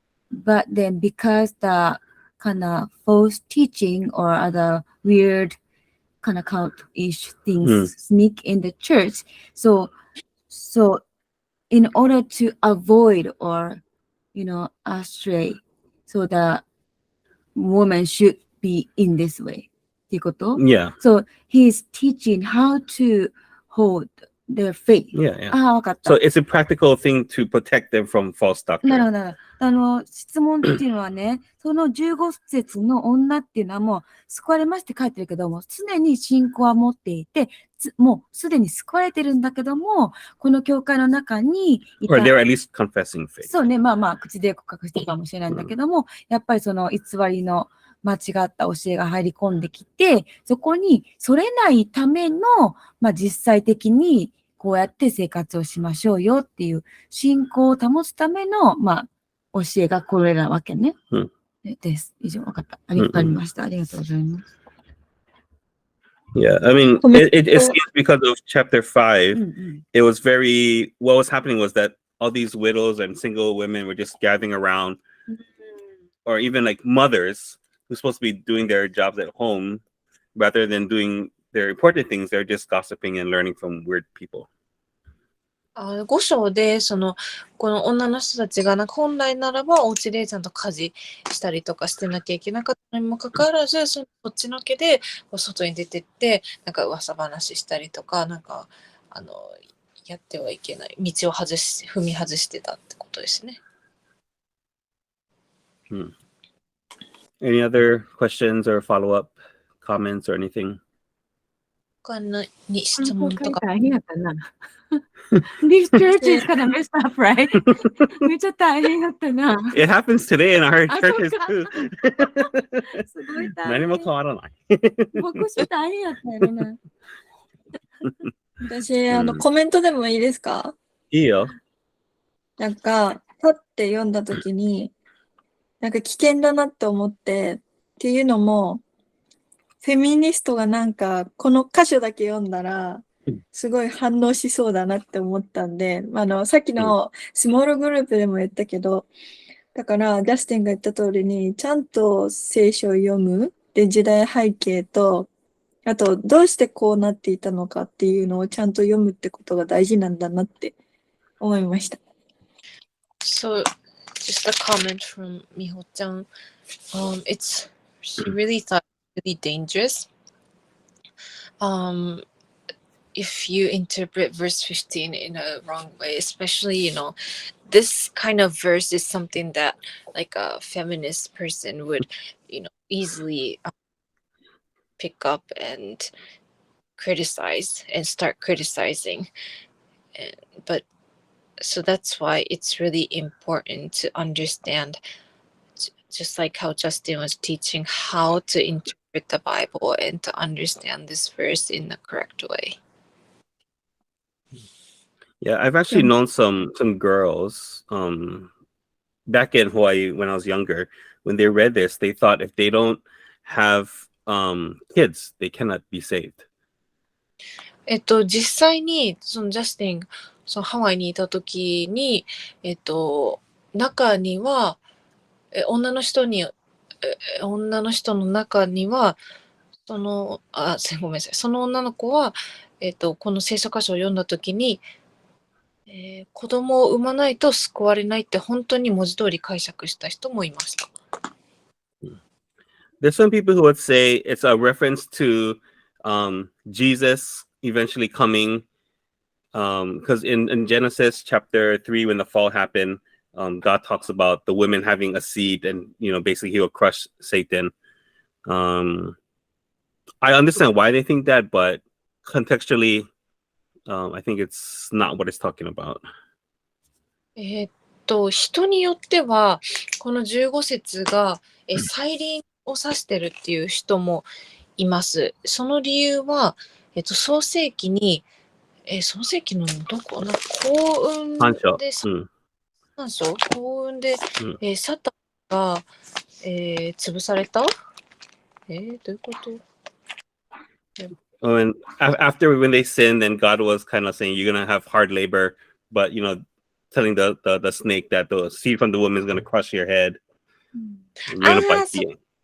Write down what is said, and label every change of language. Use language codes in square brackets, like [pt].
[en] But then because the kind of false teaching or other weird kind of cult-ish things sneak in the church, so in order to avoid or, astray, so the woman should be in this way. [ja] っていうこと? [en] Yeah. So he's teaching how to hold their faith. Yeah. [ja] ああ、わかった。 [en] So it's a practical thing to protect them from false [ja] なるほど、なるほど。質問っていうのはね、その15節の女っていうのはもう救われまして書いてるけども、常に信仰は持っていて、もうすでに救われてるんだけども、この教会の中にい [en] Or [ja] た [en] they're at least confessing faith. [ja] そうね、まあまあ、口で告白してるかもしれないんだけども、やっぱりその偽りの間違った教えが入り込んできて、そこにそれないための、まあ実際的にこうやって生活をしましょうよっていう信仰を保つための、まあ、教えがこれなわけね。です。以上、わかった。わかりました。ありがとうございます。 [en] Yeah, I mean, it seems because of chapter 5, it was what was happening was that all these widows and single women were just gathering around, or even like mothers who's supposed to be doing their jobs at home, rather than doing their important things, they're just gossiping and learning from weird people. [ja] 5章でこの女の人たちがなんか本来ならばお家でちゃんと家事したりとかしてなきゃいけなかったにもかかわらず、そっちのけで外に出てってなんか噂話したりとか、なんかやってはいけない道を踏み外してたってことですね。 [en] Any other questions or follow-up comments or anything? [ja] 他に質問とか。大変やったな。 [en] This church is kind of messed up, right? [ja] めっちゃ大変やったな。 [en] It happens today in our churches too. [ja] すごい大変。何も変わらない。牧師大変やったよな。私、コメントでもいいですか？いいよ。なんか、パッて読んだときに、なんか危険だなって思って、っていうのも、フェミニストがなんか、この箇所だけ読んだら、すごい反応しそうだなって思ったんで、さっきのスモールグループでも言ったけど、だから、ジャスティンが言った通りに、ちゃんと聖書を読む、で、時代背景と、あと、どうしてこうなっていたのかっていうのをちゃんと読むってことが大事なんだなって思いました。 [en] So, just a comment from Miho-chan. She really thought it was really dangerous. If you interpret verse 15 in a wrong way, especially, this kind of verse is something that like a feminist person would, easily pick up and criticize and start criticizing. But so that's why it's really important to understand, just like how Justin was teaching, how to interpret the Bible and to understand this verse in the correct way. Yeah, I've actually Yeah. known some girls back in Hawaii when I was younger. When they read this, they thought if they don't have kids, they cannot be saved. [ja] 実際に、そのジャスティン、そのハワイにいた時に、中には、女の人の中には、ごめんなさい。その女の子は、この聖書箇所を読んだ時に、子供を産まないと救われないって本当に文字通り解釈した人もいました。 [en] There's some people who would say it's a reference to Jesus eventually coming, because in Genesis chapter 3, when the fall happened, God talks about the women having a seed, and basically he will crush Satan. I understand why they think that, but contextually, I think it's not what it's talking about. [ja] 人によってはこの15節が再臨を指してるっていう人もいます。その理由は、創世記に、創世記のどこな、幸運で、3章、幸運で、サタンが、潰された？どういうこと？ [en] After when they sinned, then God was kind of saying you're gonna have hard labor, but telling the snake that the seed from the woman is gonna crush your head. You're gonna bite the end.